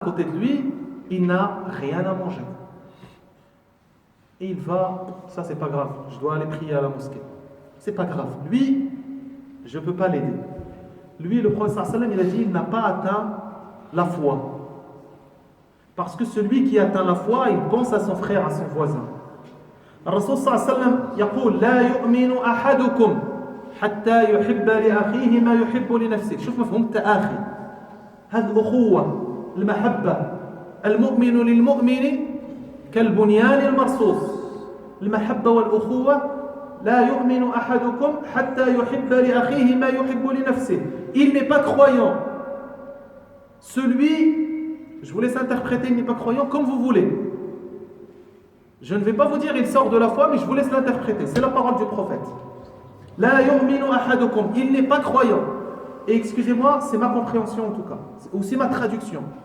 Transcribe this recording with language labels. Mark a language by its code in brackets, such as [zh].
[fr] à côté de lui, il n'a rien à manger. Et il va, ça c'est pas grave, je dois aller prier à la mosquée. C'est pas grave. Lui, je ne peux pas l'aider. Lui, le prophète sallam, il a dit, il n'a pas atteint la foi. Parce que celui qui atteint la foi, il pense à son frère, à son voisin. [ar] الرسول صلى الله عليه وسلم يقول لا يؤمن أحدكم حتى يحب لأخيه ما يحب لنفسه. شوف مفهوم التآخي. هذه الأخوة المحبة المؤمن للمؤمن كالبنيان المرصوص. المحبة والأخوة لا يؤمن أحدكم حتى يحب لأخيه ما يحب لنفسه. [fr] Il n'est pas croyant. Celui, je vous laisse interpréter, il n'est pas croyant comme vous voulez. Je ne vais pas vous dire il sort de la foi, mais je vous laisse l'interpréter. C'est la parole du prophète. [ar] La yu'minu ahadukum. [fr] Il n'est pas croyant. Et excusez-moi, c'est ma compréhension en tout cas. Ou c'est ma traduction.